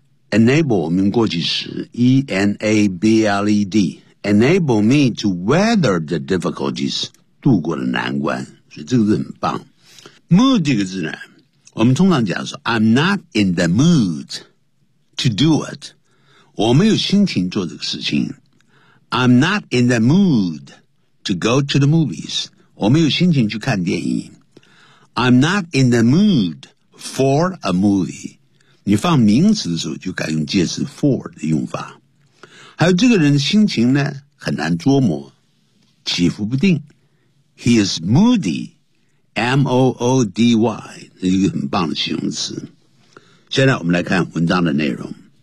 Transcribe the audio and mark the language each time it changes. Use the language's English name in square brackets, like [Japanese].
[Chinese] Enable, 我们过去时 ,E-N-A-B-L-E-D, [English] enable me to weather the difficulties, [Chinese] 渡过了难关。所以这个是很棒。 Mood 这个字呢，我们通常讲说 [English] I'm not in the mood to do it. [Chinese] 我没有心情做这个事情。 [English] I'm not in the mood to go to the movies. [Chinese] 我没有心情去看电影。 [English] I'm not in the mood for a movie. [Chinese] 你放名词的时候就改用介词 for 的用法。还有这个人的心情呢，很难捉摸，起伏不定。 [English] He is moody, [Chinese] M-O-O-D-Y, 是一个很棒的形容词。现在我们来看文章的内容。